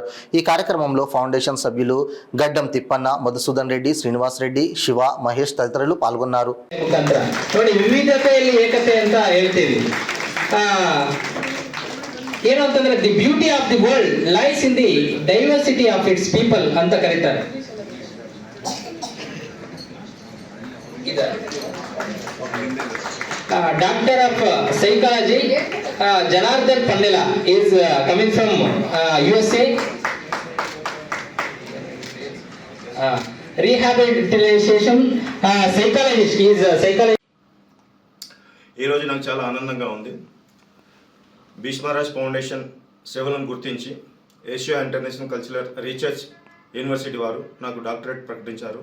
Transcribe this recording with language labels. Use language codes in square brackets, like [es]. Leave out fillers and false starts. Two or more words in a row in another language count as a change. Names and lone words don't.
[te] ఈ కార్యక్రమంలో ఫౌండేషన్ సభ్యులు గడ్డం తిప్పన్న, మధుసూదన్ రెడ్డి, శ్రీనివాస్ రెడ్డి, శివ, మహేష్ తదితరులు పాల్గొన్నారు. [kn] ಏನಂತಂದ್ರೆ [en] the beauty of the world lies in the diversity of its people [kn] ಅಂತ ಕರೀತಾರೆ. [en] Doctor of Psychology Janardhan Pannela is coming from USA. Rehabilitation psychologist is psychology. [te] ఈరోజు నాకు చాలా ఆనందంగా ఉంది. భీష్మరాజ్ ఫౌండేషన్ సేవలను గుర్తించి ఏషియా ఇంటర్నేషనల్ కల్చరల్ రీసెర్చ్ యూనివర్సిటీ వారు నాకు డాక్టరేట్ ప్రకటించారు.